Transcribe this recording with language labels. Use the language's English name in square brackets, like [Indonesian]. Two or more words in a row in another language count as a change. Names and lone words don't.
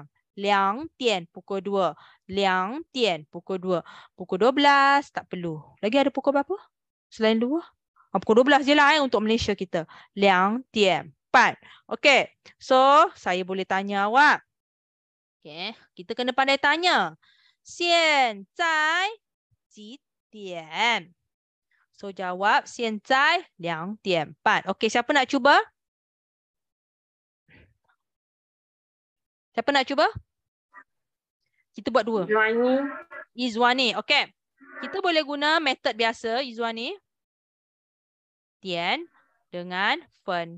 [Malay] 2 点 pukul 2. 2点 pukul 2. Pukul 12 tak perlu. Lagi ada pukul berapa? Selain 2? Pukul 12 je lah untuk Malaysia kita. [Chinese] 2 点半. [Malay] Okey. So, saya boleh tanya awak. Okey. Kita kena pandai tanya. [Chinese] 现在几点? [Malay] So, jawab [Chinese] 现在2点半. [Malay] Okey, siapa nak cuba? Siapa nak cuba? Kita buat 2. Izwani. Okey. Kita boleh guna metod biasa, Izwani. Tian dengan fen.